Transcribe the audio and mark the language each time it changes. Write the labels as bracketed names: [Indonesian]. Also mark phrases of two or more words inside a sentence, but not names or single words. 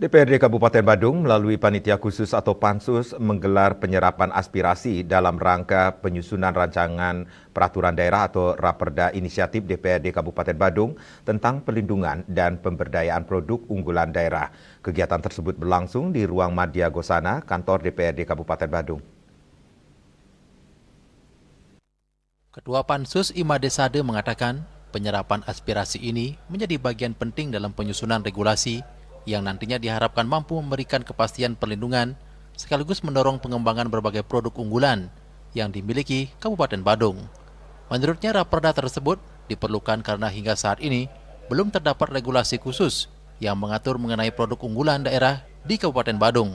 [Indonesian] DPRD Kabupaten Badung melalui Panitia Khusus atau Pansus menggelar penyerapan aspirasi dalam rangka penyusunan rancangan peraturan daerah atau Raperda Inisiatif DPRD Kabupaten Badung tentang perlindungan dan pemberdayaan produk unggulan daerah. Kegiatan tersebut berlangsung di Ruang Madya Gosana, kantor DPRD Kabupaten Badung. Ketua Pansus Imade Sade mengatakan penyerapan aspirasi ini menjadi bagian penting dalam penyusunan regulasi yang nantinya diharapkan mampu memberikan kepastian perlindungan sekaligus mendorong pengembangan berbagai produk unggulan yang dimiliki Kabupaten Badung. Menurutnya, Raperda tersebut diperlukan karena hingga saat ini belum terdapat regulasi khusus yang mengatur mengenai produk unggulan daerah di Kabupaten Badung.